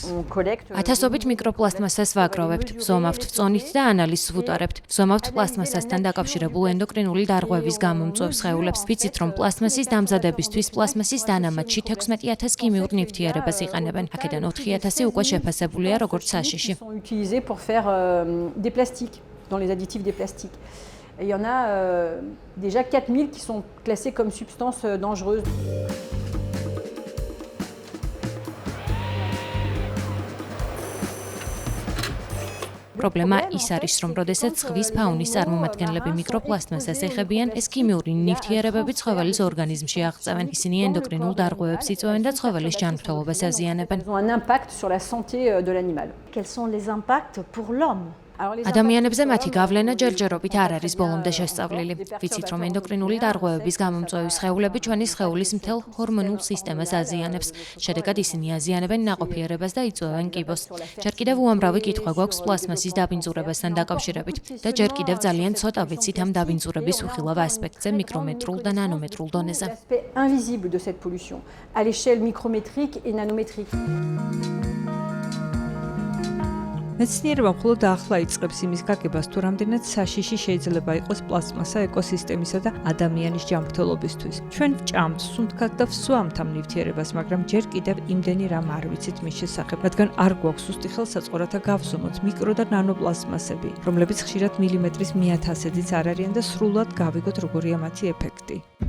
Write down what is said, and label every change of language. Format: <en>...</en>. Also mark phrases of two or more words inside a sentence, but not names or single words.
<ka>ათასობით მიკროპლასტმასას ვაგროვებთ, ვზომავთ წონით და ანალიზს ვუტარებთ. ვზომავთ პლასტმასასთან დაკავშირებულ ენდოკრინული დარღვევის გამომწვევ სხეულებს. ვიცით, რომ პლასტმასის დამზადებისთვის პლასტმასის დანამატში 16,000 ქიმიურ ნივთიერებას იყენებენ. აქედან 4,000 უკვე შეფასებულია როგორც საშიში.</ka> <fr>Et il y en a déjà 4000 qui sont classés comme substances dangereuses.</fr> <ka>პრობლემა ის არის, რომ როდესაც ზღვის ფაუნის წარმომადგენლები მიკროპლასტმასას ეხებიან, ეს ქიმიური ნივთიერებები ცხოველის ორგანიზმში აღწევენ. ისინი ენდოკრინულ დარღვევებს იწვევენ და ცხოველის ჯანმრთელობას აზიანებენ.</ka> <fr>Ils ont un impact sur la santé de l'animal. Quels sont les impacts pour l'homme?</fr> <ka>ადამიანებზე მათი გავლენა ჯერჯერობით არ არის ბოლომდე შესწავლილი. ვიცით, რომ ენდოკრინული დარღვევების გამომწვევი სხეულები ჩვენი სხეულის მთელ ჰორმონულ სისტემას აზიანებს. შედეგად ისინი აზიანებენ ნაყოფიერებას და იწვევენ კიბოს. ჯერ კიდევ უამრავი კითხვა გვაქვს პლასმასის დაბინძურებასთან დაკავშირებით და ჯერ კიდევ ძალიან ცოტა ვიცით ამ დაბინძურების უხილავ ასპექტზე მიკრომეტრულ და ნანომეტრულ დონეზე.</ka> <fr>L'aspect invisible de cette pollution à l'échelle micrométrique et nanométrique.</fr> <ka>მეცნიერება მხოლოდ ახლა იწყებს იმის გაგებას, თუ რამდენად საშიში შეიძლება იყოს პლასმასა ეკოსისტემისა და ადამიანის ჯანმრთელობისთვის. ჩვენ ვჭამთ, სუნთქად და ვსვამთ ამ ნივთიერებას, მაგრამ ჯერ კიდევ იმდენი რამ არ ვიცით მის შესახებ, რადგან არ გვაქვს სუსტი ხელსაწყორათა გავზომოთ მიკრო და ნანოპლასმასები, რომლებიც ხშირად მილიმეტრის 1000-ით არ არიან და სრულად გავიგოთ როგორია მათი ეფექტი.</ka>